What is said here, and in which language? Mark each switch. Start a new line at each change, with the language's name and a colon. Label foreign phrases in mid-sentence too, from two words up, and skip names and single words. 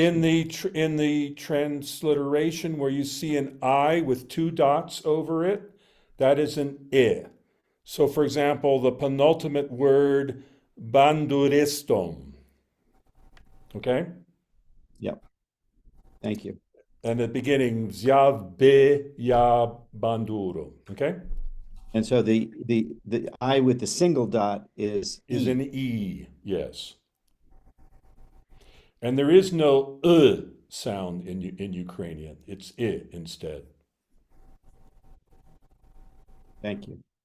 English: In the transliteration where you see an I with 2 dots over it, that is an I. So, for example, the penultimate word, banduristom. Okay? Yep. Thank you. And at the beginning,
Ukrainian: Vzyav be ya banduru.
English: Okay? And so the I with the single dot is E. An E, yes. And there is no sound in Ukrainian. It's I instead. Thank you.